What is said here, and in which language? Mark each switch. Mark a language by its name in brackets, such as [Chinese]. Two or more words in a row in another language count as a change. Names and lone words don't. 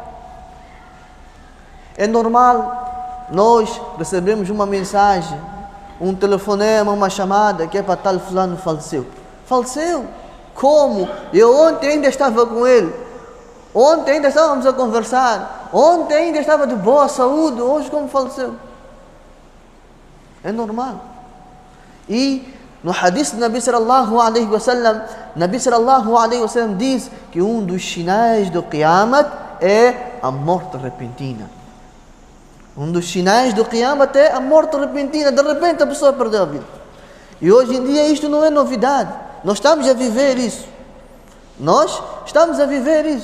[Portuguese] É normal nós recebemos uma mensagem, um telefonema, uma chamada, que é para tal fulano faleceu. Faleceu? Como? Eu ontem ainda estava com ele. Ontem ainda estávamos a conversar. Ontem ainda estava de boa saúde. Hoje como faleceu? É normal. E no hadith do [Arabic] نبي صلى الله عليه وسلم، نبي صلى الله عليه وسلم [Portuguese] diz que um dos sinais do Qiyamat é a morte repentina. Um dos sinais do Qiyamat é a morte repentina. De repente a pessoa perdeu a vida. E hoje em dia isto não é novidade. Nós estamos a viver isso. Nós estamos a viver isso.